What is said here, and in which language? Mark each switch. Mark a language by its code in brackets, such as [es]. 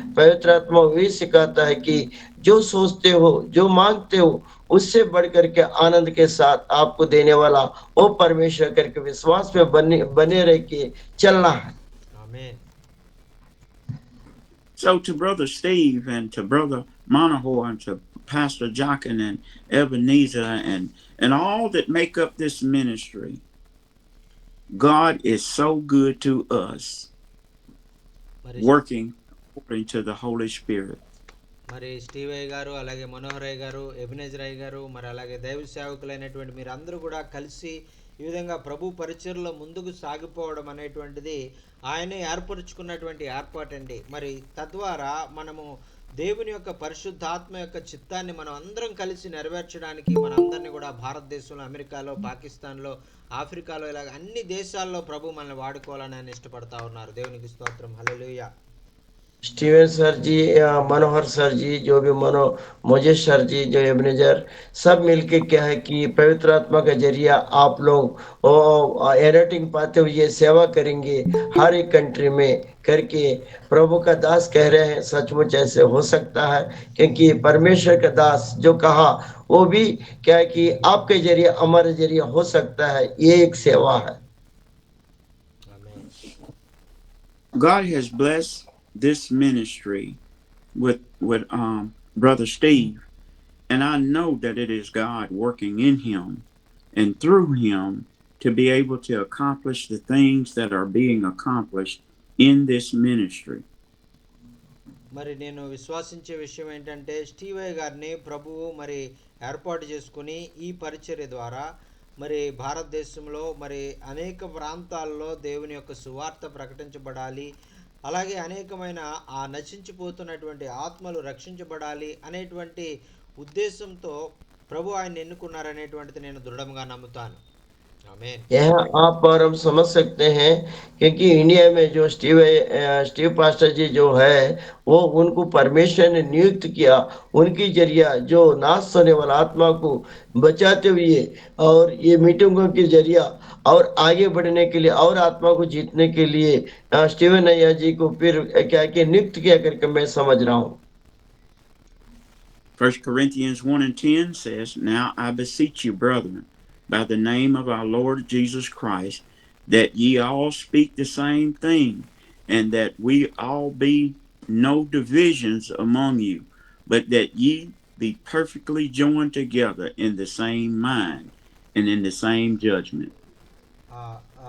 [hi] पवित्र आत्मा वही सिखाता है कि जो सोचते हो, जो मांगते हो, उससे बढ़कर के आनंद के साथ आपको देने वाला वो परमेश्वर करके विश्वास में बने रह के चलना है। [te] ఆమేన్. [en] So to Brother Steve and to Brother Monaho and to Pastor Jockin and Ebenezer and all that make up this ministry, God is so good to us, [te] మరి [en] working according to the Holy Spirit. [te] మరి Steve అయ్య గారు, అలాగే మనోహర్ అయ్య గారు, Ebenezer అయ్య గారు, మరి అలాగే దైవ సేవకులైనటువంటి మీరు అందరూ కూడా కలిసి ఈ విధంగా ప్రభు పరిచర్లో ముందుకు సాగిపోవడం అనేటువంటిది ఆయనే ఏర్పరుచుకున్నటువంటి ఏర్పాటండి. మరి తద్వారా మనము దేవుని యొక్క పరిశుద్ధాత్మ యొక్క చిత్తాన్ని మనం అందరం కలిసి నెరవేర్చడానికి మనందరినీ కూడా భారతదేశంలో, అమెరికాలో, పాకిస్తాన్లో, ఆఫ్రికాలో ఇలాగ అన్ని దేశాల్లో ప్రభు మనల్ని వాడుకోవాలని ఆయన ఇష్టపడతా ఉన్నారు. దేవునికి స్తోత్రం. హల్లెలూయా. [hi] स्टीवन सर जी, मनोहर सर जी, जो भी मोजेश सर जी, जो एबनेजर, सब मिलके क्या है कि पवित्र आत्मा का जरिया आप लोग एडिटिंग पाते हुए सेवा करेंगे हर एक कंट्री में करके। प्रभु का दास कह रहे हैं, सचमुच ऐसे हो सकता है, क्योंकि परमेश्वर का दास जो कहा वो भी क्या है कि आपके जरिए हमारे जरिए हो सकता है। ये एक सेवा है। [te] ఆమేన్. [en] God has blessed this ministry with Brother Steve, and I know that it is God working in him and through him to be able to accomplish the things that are being accomplished in this ministry. [te] మరి నేను విశ్వాసించే విషయం ఏంటంటే స్టీవయ్య గారిని ప్రభువు మరి ఏర్పాటు చేసుకుని ఈ పరిచర్య ద్వారా మరి భారతదేశంలో మరి అనేక ప్రాంతాల్లో దేవుని యొక్క సువార్త ప్రకటించబడాలి, అలాగే అనేకమైన ఆ నశించిపోతున్నటువంటి ఆత్మలు రక్షించబడాలి అనేటువంటి ఉద్దేశంతో ప్రభు ఆయన ఎన్నుకున్నారనేటువంటిది నేను దృఢంగా నమ్ముతాను. ఆమేన్. [hi] यहाँ आप और हम समझ सकते हैं, क्योंकि इंडिया में जो स्टीव पास्टर जी जो है वो उनको परमेश्वर ने नियुक्त किया, उनकी जरिया जो नाश होने वाला आत्मा को बचाते हुए और ये मीटिंगों के जरिया और आगे बढ़ने के लिए और आत्मा को जीतने के लिए स्टीवन अय्या जी को फिर क्या कि नियुक्त किया करके मैं समझ रहा हूँ। [en] 1 Corinthians 1:10 says, "Now I beseech you, brethren, by the name of our Lord Jesus Christ, that ye all speak the same thing, and that we all be no divisions among you, but that ye be perfectly joined together in the same mind and in the same judgment."